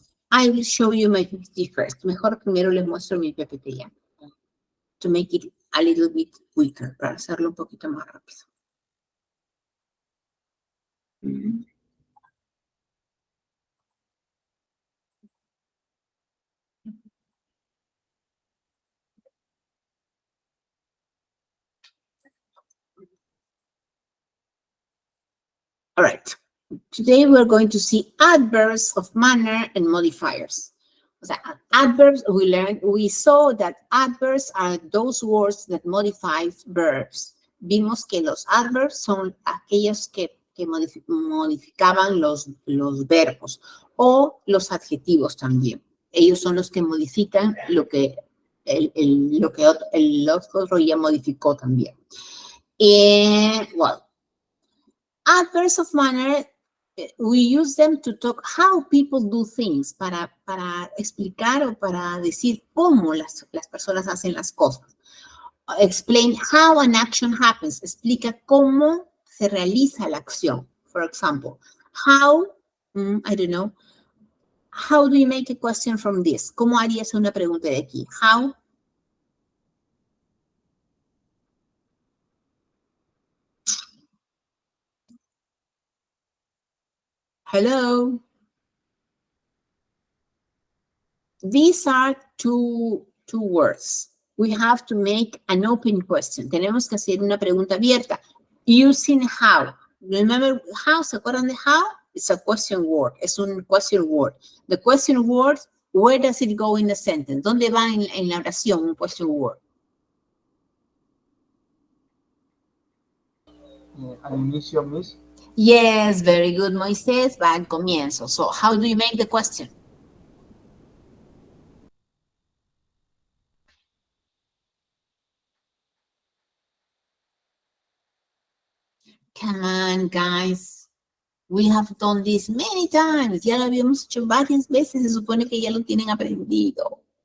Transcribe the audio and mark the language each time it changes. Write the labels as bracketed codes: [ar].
[en] I will show you my PPT first. [es] Mejor primero les muestro mi PPT ya. [en] To make it a little bit quicker, [es] para hacerlo un poquito más rápido. [en] All right. Today we're going to see adverbs of manner and modifiers. [es] O sea, [en] adverbs, we saw that adverbs are those words that modify verbs. [es] Vimos que los adverbs son aquellos que modificaban los verbos o los adjetivos también. Ellos son los que modifican lo que el otro ya modificó también. [en] Well, adverbs of manner, we use them to talk how people do things, [es] para explicar o para decir cómo las personas hacen las cosas. [en] Explain how an action happens. [es] Explica cómo se realiza la acción. [en] For example, how, I don't know, how do you make a question from this? [es] ¿Cómo harías una pregunta de aquí? [en] How? Hello? These are two words. We have to make an open question. [es] Tenemos que hacer una pregunta abierta. [en] Using how. Remember how? [es] ¿Se acuerdan de how? [en] It's a question word. [es] Es un question word. [en] The question word, where does it go in the sentence? [es] ¿Dónde va en la oración un question word? Al inicio, miss. [en] Yes, very good, Moisés. [es] Va al comienzo. [en] So, how do you make the question? Come on, guys. We have done this many times. [es] Ya lo habíamos hecho varias veces. Se supone que ya lo tienen aprendido.